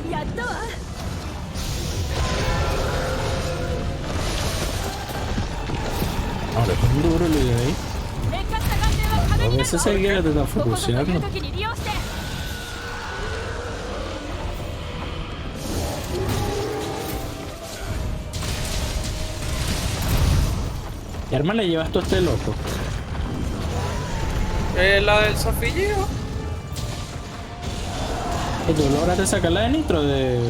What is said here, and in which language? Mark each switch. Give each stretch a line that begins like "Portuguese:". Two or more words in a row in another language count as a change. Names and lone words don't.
Japanese: ったわ。
Spanish: Ahora es un duro el video ahí.
Japanese: 劣化した眼点は壁
Spanish: A
Japanese: になる
Spanish: veces seguía de
Japanese: ここぞという
Spanish: focuseando.
Japanese: 時に利用して。
Spanish: ¿Qué arma le llevas tú a este loco? La del Sofilleo. ¿Y tú lograste sacarla de nitro de...?